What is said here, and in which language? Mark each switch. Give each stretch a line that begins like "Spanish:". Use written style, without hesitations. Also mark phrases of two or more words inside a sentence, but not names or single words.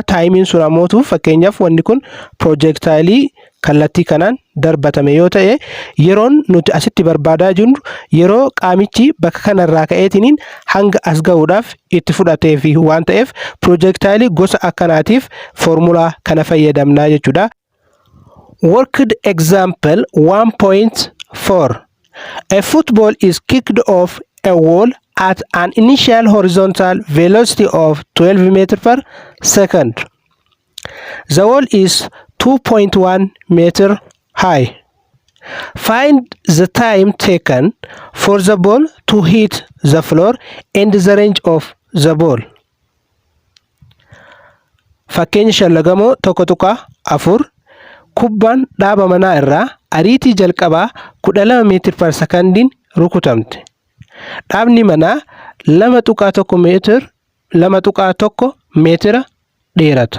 Oromo: Taayimiin sun ammoo fakkeenyaaf wanni kun projectile kallattii kanaan darbatame yoo ta'e yeroon nuti asitti barbaadaa jirru yeroo qaamichi bakka kanarraa ka'eetiniin hanga as ga'uudhaaf itti fudhatee fi waan ta'eef projectile gosa akkanaatiif formulaa kana fayyadamnaa jechuudha.
English: Worked example 1.4 A football is kicked off a wall at an initial horizontal velocity of 12 meters per second. The wall is 2.1 meter high. Find the time taken for the ball to hit the floor and the range of the ball.
Oromo: Fakkeenya shallagamoo tokko tuqaa 4 kubbaan dhaaba manaa irraa ariitii jalqabaa 12 meetir per sekandiin rukutamte. Dhaabni manaa 2.1 meetira dheerata.